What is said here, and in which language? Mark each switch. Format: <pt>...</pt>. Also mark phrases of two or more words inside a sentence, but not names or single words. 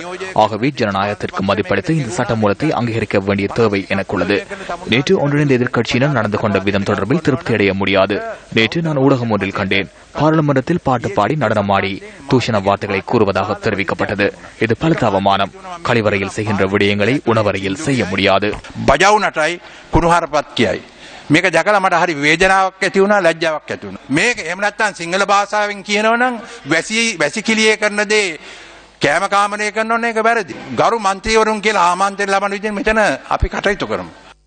<ta>ஆகவே ஜனநாயகத்திற்கு மதிப்பளித்து இந்த சட்ட மூலத்தை அங்கீகரிக்க வேண்டிய தேவை எனக்குள்ளது. நேற்று ஒன்றிணைந்த எதிர்க்கட்சியினர் நடந்து கொண்ட விதம் தொடர்பில் திருப்தி அடைய முடியாது. நேற்று நான் ஊடகம் ஒன்றில் கண்டேன். பாராளுமன்றத்தில் பாட்டு பாடி நடனமாடி தூஷண வார்த்தைகளை கூறுவதாக தெரிவிக்கப்பட்டது. இது பலத்த அவமானம். கழிவறையில் செய்கின்ற விடயங்களை உணவறையில் செய்ய முடியாது.</ta> <si>බජවුනටයි කුණුහරුපත් කියයි. මේක දැකලා මට හරි වේදනාවක් ඇති වුණා, ලැජ්ජාවක් ඇති වුණා. මේක එහෙම නැත්නම් සිංහල භාෂාවෙන් කියනවනම් වැසිකිළියේ කරන දේ කෑම කාමරය කරනවනේ ඒක වැරදි. ගරු මන්ත්‍රීවරුන් කියලා ආමන්ත්‍රණ ලබන විදිහ මෙතන අපි කටයුතු කරමු.</si>